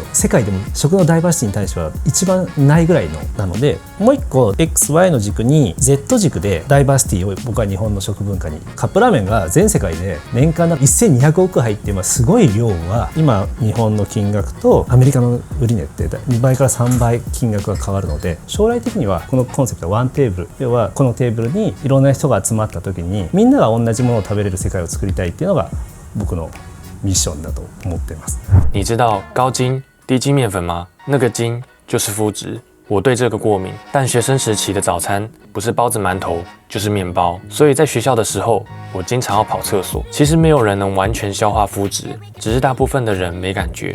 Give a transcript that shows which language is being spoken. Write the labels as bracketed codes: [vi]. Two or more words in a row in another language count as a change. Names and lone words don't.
[ja] 世界でも食のダイバーシティに対しては一番ないぐらいのなので、もう一個 XY の軸に Z 軸でダイバーシティを僕は日本の食文化に、カップラーメンが全世界で年間1200億入ってすごい量は、今日本の金額とアメリカの売値って2倍から3倍金額が変わるので、将来的にはこのコンセプトはワンテーブル、要はこのテーブルにいろんな人が集まった時にみんなが同じものを食べれる世界を作りたいっていうのが僕のミッションだと思っています。 [zh] 你知道高筋低筋面粉吗？那个筋就是麸质。我对这个过敏，但学生时期的早餐不是包子馒头就是面包，所以在学校的时候我经常要跑厕所。其实没有人能完全消化麸质，只是大部分的人没感觉。